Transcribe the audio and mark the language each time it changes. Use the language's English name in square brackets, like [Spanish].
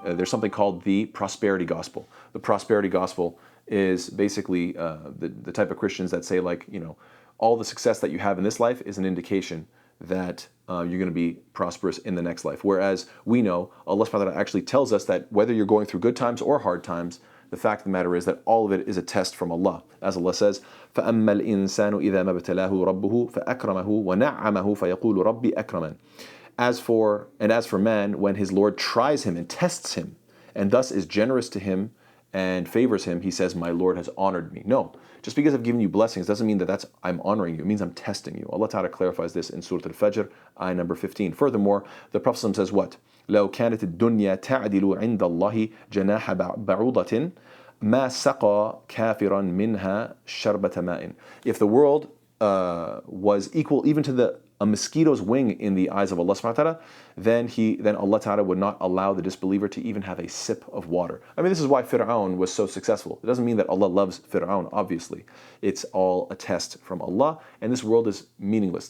[English] There's something called the prosperity gospel. The prosperity gospel is basically the type of Christians that say, like, all the success that you have in this life is an indication that you're going to be prosperous in the next life. Whereas we know Allah subhanahu wa ta'ala actually tells us that whether you're going through good times or hard times, the fact of the matter is that all of it is a test from Allah. As Allah says, [Arabic] فَأَمَّا الْإِنسَانُ إِذَا مَا ابْتَلَاهُ رَبُّهُ فَأَكْرَمَهُ وَنَعَّمَهُ فَيَقُولُ رَبِّي أَكْرَمَنِ. [English] As for man, when his Lord tries him and tests him, and thus is generous to him and favors him, he says, my Lord has honored me. No, just because I've given you blessings doesn't mean that I'm honoring you. It means I'm testing you. Allah Ta'ala clarifies this in Surah Al-Fajr, ayah number 15. Furthermore, the Prophet says what? [Arabic] لو كانت الدنيا تعدل عند الله جناح بعوضة ما سقى كافرا منها شربة ماء. [English] If the world was equal even to a mosquito's wing in the eyes of Allah subhanahu wa ta'ala, then Allah ta'ala would not allow the disbeliever to even have a sip of water. I mean, this is why Fir'aun was so successful. It doesn't mean that Allah loves Fir'aun, obviously. It's all a test from Allah, and this world is meaningless.